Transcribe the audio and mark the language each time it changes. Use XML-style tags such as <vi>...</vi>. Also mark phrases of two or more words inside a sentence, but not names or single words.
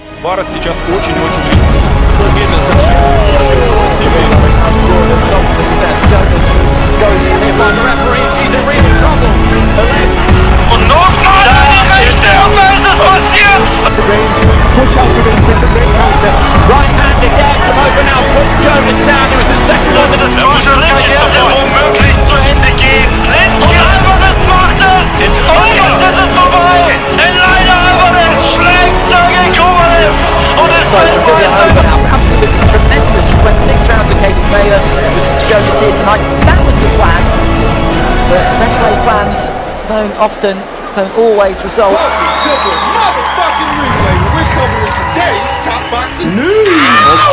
<ru>Барес сейчас очень-очень близко. Медленно совершенно.</ru> <de>Und Notfall, da ist er! Da ist es passiert! Das ist das Karriere, der womöglich zu Ende geht. Und Alvarez macht es! Und jetzt ist es vorbei! Elena Alvarez schlägt Sergej Kovalev und ist Weltmeister!</de> <en>Absolutely tremendous when 6 rounds of KOVALEV was shown us here tonight. That was the plan, but best laid plans don't always result. Welcome to the motherfucking replay where we're covering today's top boxing news.</en>